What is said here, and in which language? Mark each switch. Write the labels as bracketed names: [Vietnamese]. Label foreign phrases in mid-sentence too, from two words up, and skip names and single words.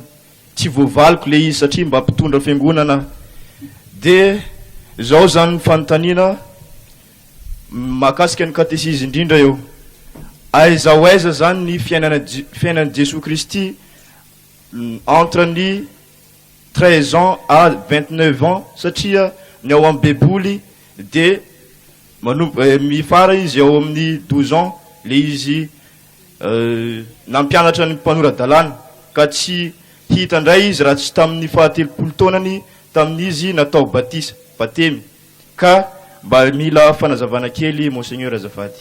[Malagasy] tsy voavaliko le izy satria mba mpitondra fiangonana dia zao zany ny fanontaniana mahakasika ny katesisme indrindra eo aiza ho aiza zany ny fiainan'i Jesosy Kristy entre ny 13 ans à 29 ans satria ny ao amin'ny beboly dia mifara izy ao amin'ny 12 ans le izy nampianatra ny mpanoradalàna ka tsy hita ndray izy raha tsy tamin'ny fahatelopolo taonany tamin'izy natao batisa batemy ka mba mila fanazavana kely monseigneur azafady